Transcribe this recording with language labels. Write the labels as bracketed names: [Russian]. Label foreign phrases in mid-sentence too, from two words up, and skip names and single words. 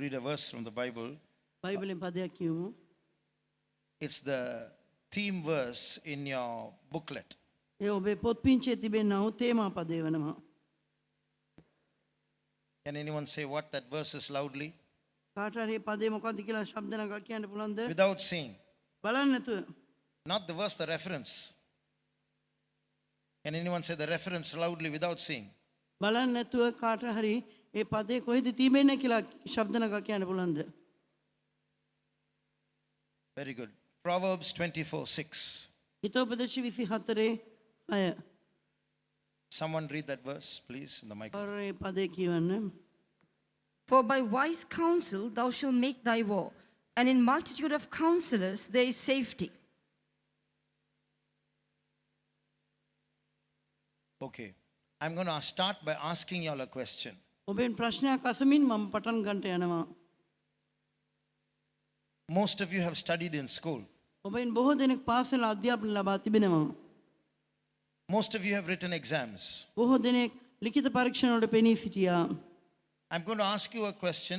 [English] verse from the Bible. [Sinhala] බයිබලෙන් පදයක් කියමු. [English] It's the theme verse in your booklet. [Sinhala] ඒ ඔබේ පොත් පිංචේ තිබෙනා වූ තේමා පදේ වෙනවා. [English] Can anyone say what that verse is loudly? [Sinhala] කාට හරි මේ පදේ මොකක්ද කියලා ශබ්ද නගා කියන්න පුළුවන්ද? [English] Without seeing. [Sinhala] බලන්න නැතුව. [English] Not the verse, the reference. Can anyone say the reference loudly without seeing? [Sinhala] බලන්න නැතුව කාට හරි මේ පදේ කොහෙද තිබෙන්නේ කියලා ශබ්ද නගා කියන්න පුළුවන්ද? [English] Very good. Proverbs 24:6. [Sinhala] හිතෝපදේශ 24 6. [English] Someone read that verse, please, in the mic. [Sinhala] ඒ පදේ කියවන්න. [English] For by wise counsel thou shalt make thy war, and in multitude of counselors there is safety. Okay. I'm going to start by asking you all a question. [Sinhala] ඔබෙන් ප්‍රශ්නයක් අසමින් මම පටන් ගන්නට යනවා. [English] Most of you have studied in school. [Sinhala] ඔබෙන් බොහෝ දෙනෙක් පාසල අධ්‍යාපන ලබා තිබෙනවා. [English] Most of you have written exams. [Sinhala] බොහෝ දෙනෙක් ලිඛිත පරීක්ෂණ වලට පෙනී සිටියා. [English] I'm going to ask you a question.